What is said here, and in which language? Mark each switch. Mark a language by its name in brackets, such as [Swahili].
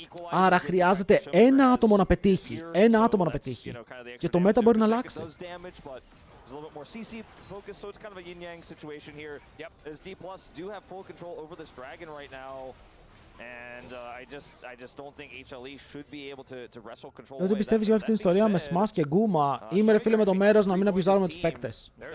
[Greek] Άρα χρειάζεται ένα άτομο να πετύχει. Ένα άτομο να πετύχει. Και το μέτα μπορεί να αλλάξει. [English] There's a little bit more CC focused, so it's kind of a yin-yang situation here. Yep, as D+ do have full control over this dragon right now. And I just don't think HLE should be able to wrestle control. [Greek] Δεν πιστεύεις για αυτή την ιστορία με Smash και Guma. Είμαι ρε φίλε με το μέρος να μην αμπιουζάρουμε τους παίκτες.